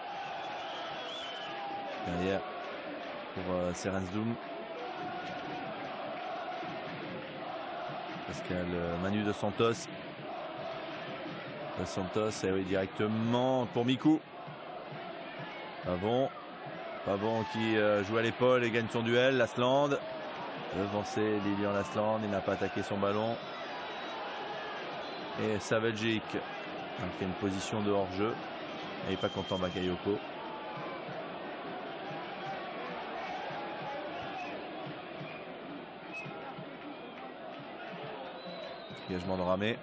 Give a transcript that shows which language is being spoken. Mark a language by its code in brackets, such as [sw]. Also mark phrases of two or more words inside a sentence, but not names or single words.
[fr] Derrière pour Serensdoum. Pascal Manu Dos Santos. Dos Santos, et oui, directement pour Mikou. Pavon. Pavon qui joue à l'épaule et gagne son duel. Lasland. Devancé Lilian Lasland. Il n'a pas attaqué son ballon. Et Saveljic qui a une position de hors-jeu. Il n'est pas content Bakayoko. Engagement de Ramé.